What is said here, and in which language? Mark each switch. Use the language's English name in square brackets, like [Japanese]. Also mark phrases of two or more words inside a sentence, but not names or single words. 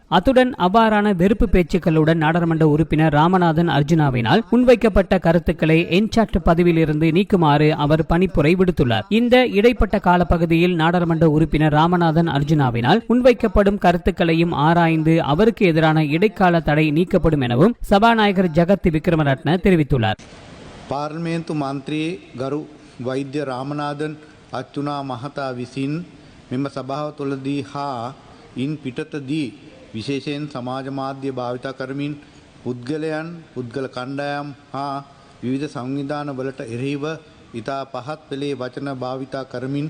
[Tamil] அத்துடன் அவ்வாறான வெறுப்பு பேச்சுக்களுடன் நாடாளுமன்ற உறுப்பினர் ராமநாதன் அர்ஜுனாவினால் முன்வைக்கப்பட்ட கருத்துக்களை என்சாட் பதவியில் இருந்து நீக்குமாறு அவர் பணிப்புரை விடுத்துள்ளார். இந்த இடைப்பட்ட காலப்பகுதியில் நாடாளுமன்ற உறுப்பினர் ராமநாதன் அர்ஜுனாவினால் முன்வைக்கப்படும் கருத்துக்களையும் ஆராய்ந்து அவருக்கு எதிரான இடைக்கால தடை நீக்கப்படும் எனவும் சபாநாயகர் ஜகத் விக்ரமரட்ன தெரிவித்துள்ளார். [Sinhala] පාර්ලිමේන්තු මන්ත්‍රී ගරු වෛද්‍ය රාමනාදන් අච්චුනා මහතා විසින් මෙම සභාව තුළදී හා ඉන් පිටතදී විශේෂයෙන් සමාජ මාධ්‍ය භාවිතා කරමින් පුද්ගලයන්, පුද්ගල කණ්ඩායම් හා විවිධ සංවිධාන වලට එරෙහිව ඉතා පහත් පෙළේ වචන භාවිතා කරමින්